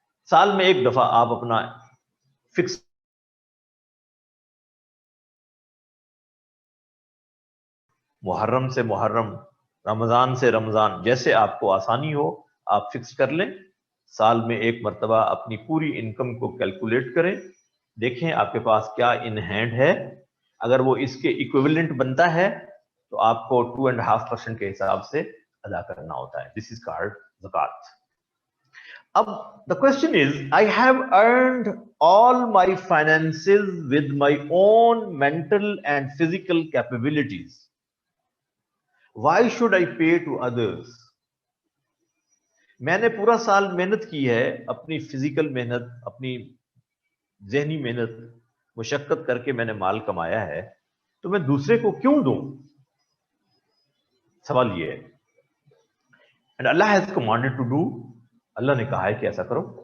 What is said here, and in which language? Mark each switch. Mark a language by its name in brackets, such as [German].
[Urdu] سال میں ایک دفعہ آپ اپنا فکس محرم سے محرم, رمضان سے رمضان, جیسے آپ کو آسانی ہو آپ فکس کر لیں. سال میں ایک مرتبہ اپنی پوری انکم کو کیلکولیٹ کریں, دیکھیں آپ کے پاس کیا ان ہینڈ ہے. اگر وہ اس کے ایکویولنٹ بنتا ہے تو آپ کو 2.5% کے حساب سے ادا کرنا ہوتا ہے. [English] This is called زکات. اب the question is, I have earned all my finances with my own mental and physical capabilities. Why should I pay to others? [Urdu] میں نے پورا سال محنت کی ہے, اپنی فزیکل محنت, اپنی ذہنی محنت, مشقت کر کے میں نے مال کمایا ہے, تو میں دوسرے کو کیوں دوں؟ سوال یہ ہے. [English] And Allah has commanded to do, [Urdu] اللہ نے کہا ہے کہ ایسا کرو.